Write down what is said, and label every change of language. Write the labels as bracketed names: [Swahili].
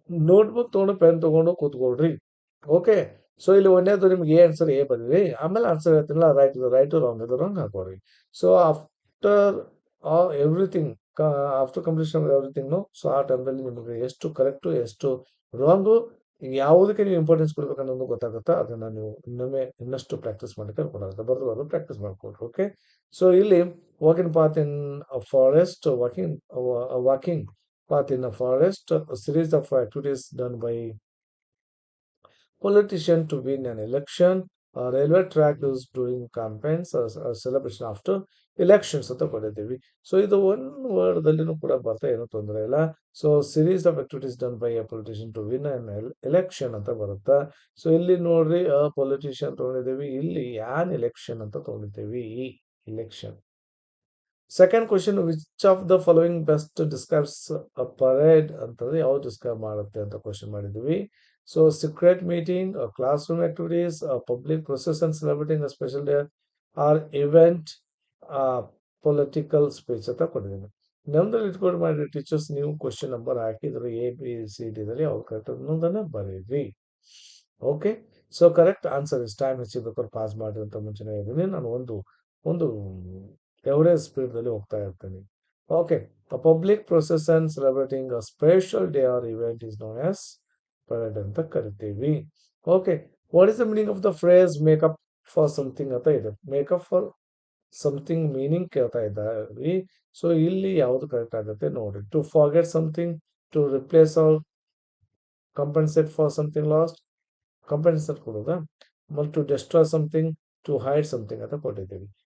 [Kannada] Notebook ತಗೊಂಡು pen ತಗೊಂಡು ಕೂತ್ಕೊಳ್ರಿ. Okay, so ಇಲ್ಲಿ ಒಂದೇದು ನಿಮ್ಗೆ ಎ ಆನ್ಸರ್ ಎ ಬರೀರಿ, ಆಮೇಲೆ ಆನ್ಸರ್ ಹೇಳ್ತೀನಲ್ಲ, ರೈಟ್ ರಾಂಗ್ ಇದು wrong ಹಾಕೋರಿ. [English] so after everything, after completion of everything, [Kannada] so ಆ ಟೈಮ್ದಲ್ಲಿ ನಿಮಗೆ ಎಷ್ಟು ಕರೆಕ್ಟು ಎಷ್ಟು ರಾಂಗು, ಯಾವುದಕ್ಕೆ ನೀವು ಇಂಪಾರ್ಟೆನ್ಸ್ ಕೊಡ್ಬೇಕನ್ನೋದು ಗೊತ್ತಾಗುತ್ತಾ. ಅದನ್ನ ನೀವು ಇನ್ನಷ್ಟು ಪ್ರಾಕ್ಟೀಸ್ ಮಾಡಲಿಕ್ಕೆ ಅನುಕೂಲ ಬರೆದು ಪ್ರಾಕ್ಟೀಸ್ ಮಾಡ್ಕೊಳ್ರಿ. [English] okay, so ಇಲ್ಲಿ walking path in forest, walking path in a forest, a series of activities done by politician to win an election, a railway track used during campaigns, a celebration after elections [Kannada] ಅಂತ ಬರೆದಿದ್ದೀವಿ. So ಇದು one ವರ್ಡ್ದಲ್ಲಿನೂ ಕೂಡ ಬರ್ತಾ ಏನೂ ತೊಂದರೆ ಇಲ್ಲ. So [English] series of activities done by a politician to win an election [Kannada] ಅಂತ ಬರುತ್ತಾ. So ಇಲ್ಲಿ ನೋಡ್ರಿ, ಅ ಪೊಲಿಟಿಷಿಯನ್ ತಗೊಂಡಿದ್ದೀವಿ, ಇಲ್ಲಿ ಯಾನ್ ಎಲೆಕ್ಷನ್ ಅಂತ ತಗೊಂಡಿದ್ದೀವಿ, ಈ election. [English] second question, which of the following best describes a parade [Kannada] ಅಂತಂದ್ರೆ ಯಾವ್ದು ಡಿಸ್ಕ್ರೈಬ್ ಮಾಡುತ್ತೆ ಅಂತ ಕ್ವಶನ್ ಮಾಡಿದ್ವಿ. [English] so secret meeting, classroom activities, public procession celebrating a special day, or event, political speech [Kannada] ಅಂತ ಕೊಟ್ಟಿದ್ದೀನಿ. ನಮ್ದ್ರಲ್ಲಿ ಇಟ್ಕೊಂಡು ಮಾಡಿ ಟೀಚರ್ಸ್, ನೀವು ಕ್ವಶನ್ ನಂಬರ್ ಹಾಕಿದ್ರೆ ABCD ಅವ್ರು ಕರೆಕ್ಟ್ ಅನ್ನೋದನ್ನ ಬರೀರಿ. Okay, so correct answer is time ಹೆಚ್ಚಿಬೇಕಾದ್ರೆ pass ಮಾಡಿ ಅಂತ ಮುಂಚೆನೇ ಹೇಳಿದ್ದೀನಿ. ನಾನು ಒಂದು ಎವರೇಜ್ ಸ್ಪೀಡ್ದಲ್ಲಿ ಹೋಗ್ತಾ ಇರ್ತೀನಿ. [English] okay, a public procession celebrating a special day or event is known as parade [Kannada] ಅಂತ ಕರಿತೀವಿ. [English] okay, what is the meaning of the phrase make up for something [Kannada] ಅಂತ ಇದೆ. [English] make up for something meaning [Kannada] ಕೇಳ್ತಾ ಇದ್ದೀವಿ. ಸೊ ಇಲ್ಲಿ ಯಾವುದು ಕರೆಕ್ಟ್ ಆಗುತ್ತೆ ನೋಡಿ. [English] to forget something, to replace or compensate for something lost, [Kannada] compensate ಕೊಡೋದಾ, ಮತ್ತು [English] to destroy something, to hide something [Kannada] ಅಂತ ಕೊಟ್ಟಿದ್ದೀವಿ.